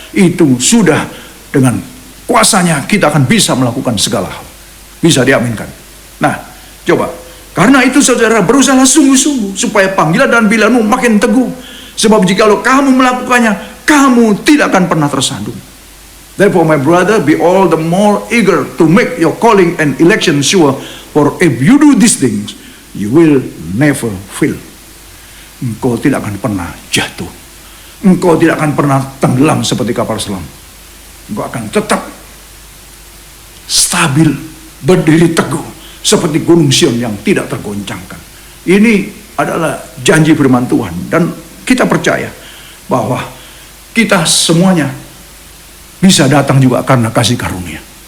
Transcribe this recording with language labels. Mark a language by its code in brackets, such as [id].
[id] Itu sudah dengan kuasanya kita akan bisa melakukan segala hal. Bisa diaminkan. Nah, coba. Karena itu saudara, berusaha sungguh-sungguh supaya panggilan dan pilihanmu makin teguh. Sebab jikalau kamu melakukannya, kamu tidak akan pernah tersandung. [en] Therefore, my brother, be all the more eager to make your calling and election sure. For if you do these things, you will never fail. [id] Engkau tidak akan pernah jatuh. Engkau tidak akan pernah tenggelam seperti kapal selam. Engkau akan tetap stabil, berdiri teguh seperti gunung Sion yang tidak tergoncangkan. Ini adalah janji firman Tuhan. Dan kita percaya bahwa kita semuanya bisa datang juga karena kasih karunia.